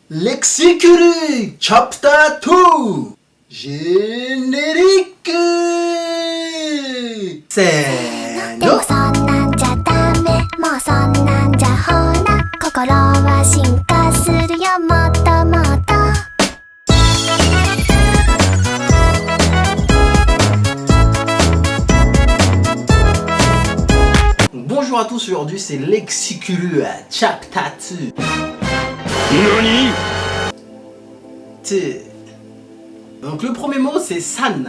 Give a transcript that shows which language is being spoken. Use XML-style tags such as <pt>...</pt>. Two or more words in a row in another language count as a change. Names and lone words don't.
<fr>Lexicuru Chapter 2 Générique</fr> <ja>でもそんなんじゃダメもうそんなんじゃほら心は進化するよもっともっと</ja> <fr>Bonjour à tous, aujourd'hui c'est Lexicuru Chapter 2 Donc le premier mot c'est san.</fr>